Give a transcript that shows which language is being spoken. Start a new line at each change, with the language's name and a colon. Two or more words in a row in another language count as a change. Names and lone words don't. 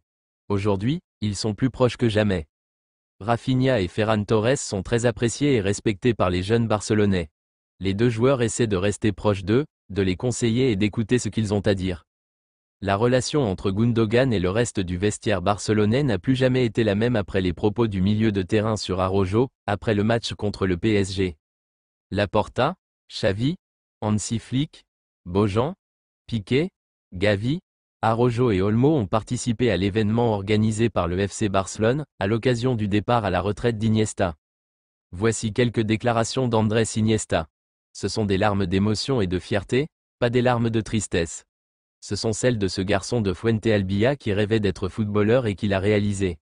French: Aujourd'hui, ils sont plus proches que jamais. Rafinha et Ferran Torres sont très appréciés et respectés par les jeunes Barcelonais. Les deux joueurs essaient de rester proches d'eux, de les conseiller et d'écouter ce qu'ils ont à dire. La relation entre Gundogan et le reste du vestiaire barcelonais n'a plus jamais été la même après les propos du milieu de terrain sur Araujo, après le match contre le PSG. Laporta, Xavi, Hansi Flick, Bojan, Piqué, Gavi, Araujo et Olmo ont participé à l'événement organisé par le FC Barcelone, à l'occasion du départ à la retraite d'Iniesta. Voici quelques déclarations d'Andrés Iniesta. Ce sont des larmes d'émotion et de fierté, pas des larmes de tristesse. Ce sont celles de ce garçon de Fuentealbilla qui rêvait d'être footballeur et qui l'a réalisé.